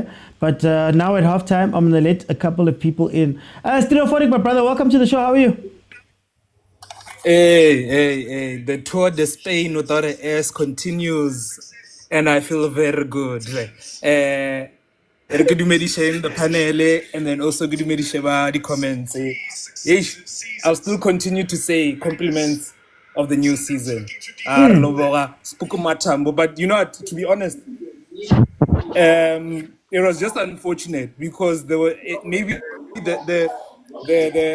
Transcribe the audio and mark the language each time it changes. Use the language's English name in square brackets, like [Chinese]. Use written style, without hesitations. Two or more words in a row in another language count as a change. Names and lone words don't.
[English] But now at halftime, I'm going to let a couple of people in. Stereophonic, my brother, welcome to the show. How are you? Hey, the Tour de Spain without an S continues, and I feel very good. [Tswana] Re ke dumediseng [English] the panel and then also [Tswana] ke dumedishe ba [English] the comments. I'll still continue to say compliments of the new season. [Tswana] Re loboga Spuku Matambo, [English] but you know what, to be honest, it was just unfortunate because there were maybe the